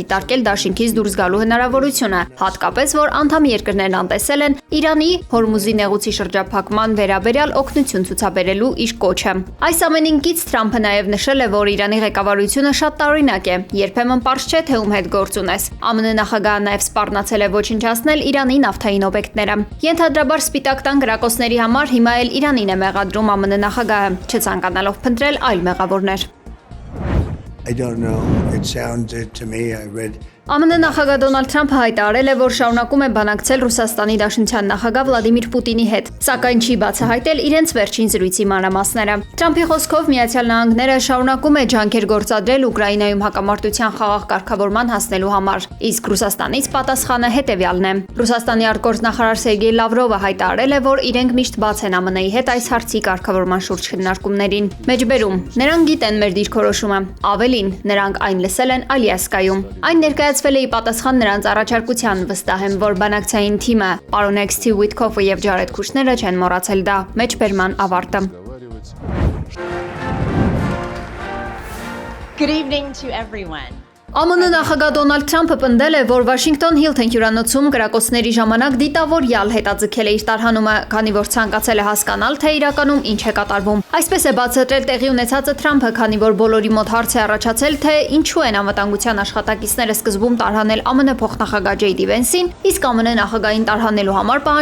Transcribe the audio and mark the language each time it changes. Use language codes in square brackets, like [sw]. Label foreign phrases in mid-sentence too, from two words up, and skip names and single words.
[hy] դիտարկել դաշինքից դուրս գալու հնարավորությունը, հատկապես որ անդամ երկրներն անտեսել են Իրանի Հորմուզի նեղուցի շրջափակման վերաբերյալ օգնություն ցուցաբերելու իր կոչը։ Այս ամենին կից Թրամփը նաև նշել է, որ Իրանի ղեկավարությունը շատ տարօրինակ է, երբեմն պարզ չէ, թե ում հետ գործ ունես։ ԱՄՆ նախագահը նաև սպառնացել է ոչնչացնել Իրանի նավթային օբյեկտները։ Ենթադրաբար Սպիտակ տան գրակոչների համար հիմա էլ Իրանին է մեղադրում ԱՄՆ նախագահը, չցանկանալով փնտրել այլ մեղավորներ։ [en] I don't know. It sounded to me, I read [hy] ԱՄՆ նախագահ Դոնալդ Թրամփը հայտարարել է, որ շարունակում է բանակցել Ռուսաստանի Դաշնության նախագահ Վլադիմիր Պուտինի հետ, սակայն չի բացահայտել իրենց վերջին զրույցի մանրամասները։ Թրամփի խոսքով Միացյալ Նահանգները շարունակում է ջանքեր գործադրել Ուկրաինայում հակամարտության խաղաղ կարգավորման հասնելու համար, իսկ Ռուսաստանից պատասխանը հետևյալն է։ Ռուսաստանի արտգործնախարար Սերգեյ Լավրովը հայտարարել է, որ իրենք միշտ բաց են ԱՄՆ-ի հետ այս հարցի կարգավորման շուրջ քննարկումներին։ Մեջբերում նրանք գիտեն մեր դիրքորոշումը, ավելին նրանք այն լսել են Ալյասկայում։ Այն ներկայացվել է ի պատասխան նրանց առաջարկության, վստահ եմ, որ բանակցային թիմը, պարոն Steve Witkoff-ը եւ Ջարեդ Քուշները չեն մոռացել դա։ Մեջբերման ավարտը։ [en] Good evening to everyone. [hy] ԱՄՆ նախագահ Դոնալդ Թրամփը պնդել է, որ Վաշինգտոն Հիլթոն հյուրանոցում կրակոցների ժամանակ դիտավորյալ հետաձգել է իր տարհանումը, քանի որ ցանկացել է հասկանալ, թե իրականում ինչ է կատարվում։ Այսպես է բացատրել տեղի ունեցածը Թրամփը, քանի որ բոլորի մոտ հարց է առաջացել, թե ինչու են անվտանգության աշխատակիցները սկզբում տարհանել ԱՄՆ փոխնախագահ Ջեյ Դի Վենսին, իսկ ԱՄՆ նախագահին տարհանելու համար պահանջվել